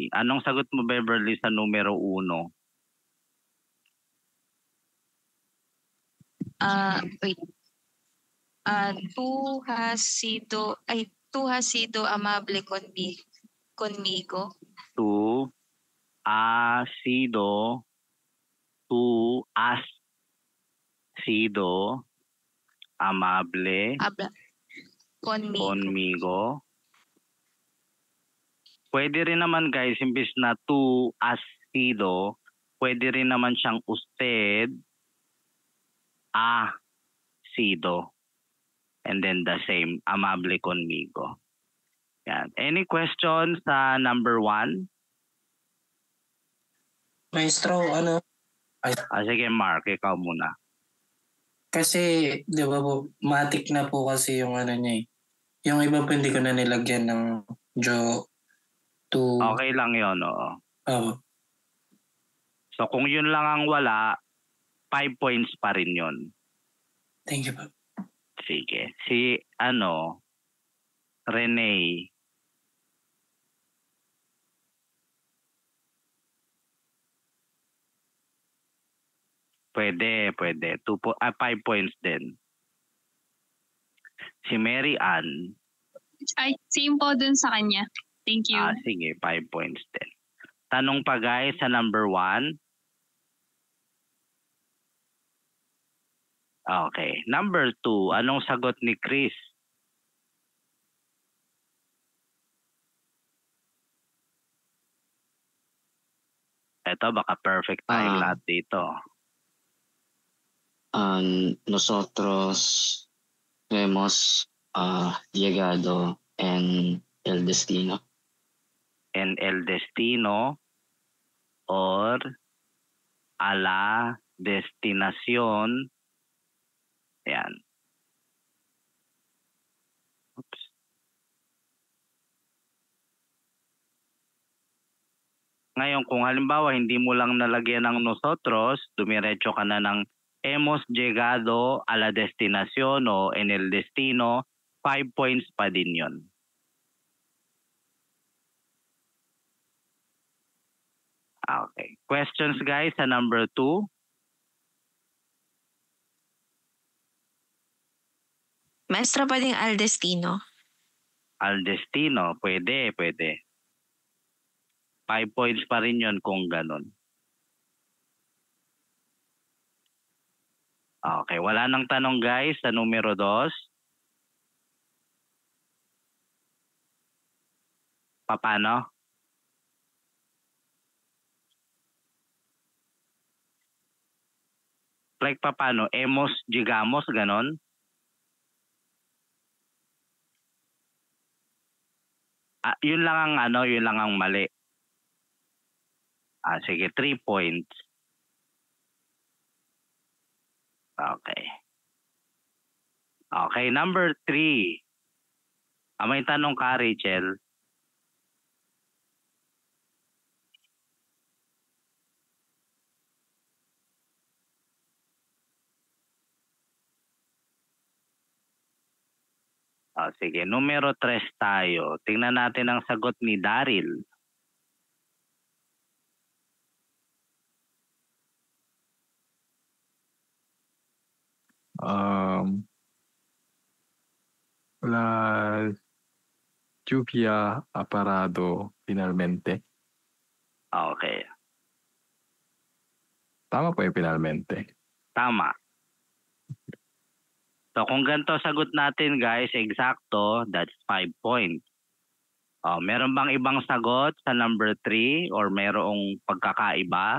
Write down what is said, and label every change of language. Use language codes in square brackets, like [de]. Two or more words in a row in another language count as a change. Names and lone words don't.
[tl] Anong sagot mo Beverly sa numero 1? Wait. [es] tú has sido amable conmigo. Tú has sido amable Habla conmigo. conmigo. [tl] Pwede rin naman guys, imbis na [es] tú has sido, [tl] pwede rin naman siyang [es] usted ha sido. [en] And then the same, [es] amable conmigo. [tl] Yan. [en] Any questions [tl] sa number 1? Maestro, Sige Mark, ikaw muna. kasi, di ba po, matik na po kasi yung niya eh. Yung iba po hindi ko na nilagyan ng to. Okay lang yun, oo. So kung yun lang ang wala, 5 points pa rin yun. [en] Thank you [tl] po. Sige. Si Renee. Pwede. 5 points din. Si Mary Ann. Ay, same po dun sa kanya. [en] Thank you. [tl] Sige, 5 points din. Tanong pa guys sa number 1. Okay. Number 2, anong sagot ni Chris? Ito, baka perfect tayong lahat dito. [es] Nosotros hemos llegado en el destino. En el destino or a la destinación. [tl] Ayan. Oops. Ngayon, kung halimbawa hindi mo lang nalagyan ng nosotros, dumiretso ka na ng [es] hemos llegado a la destinación o en el destino, [tl] 5 points pa din yun. Okay. [en] Questions guys [tl] sa number 2? Maestro, pwedeng [es] al destino. Al destino, [tl] pwede. 5 points pa rin yun kung ganun. Okay, wala nang tanong guys sa numero 2. Paano? Like paano? [es] Hemos, llegamos, [tl] ganon? Yun lang ang mali. Sige, 3 points. Okay. Okay, number 3. May tanong ka, Rachel. Sige, numero 3 tayo. Tingnan natin ang sagot ni Daryl. [es] La lluvia ha parado finalmente. [tl] Okay. Tama po yung finalmente. Tama. So kung ganito sagot natin guys, eksakto, [en] that's 5 points. [tl] Meron bang ibang sagot sa number 3 or merong pagkakaiba?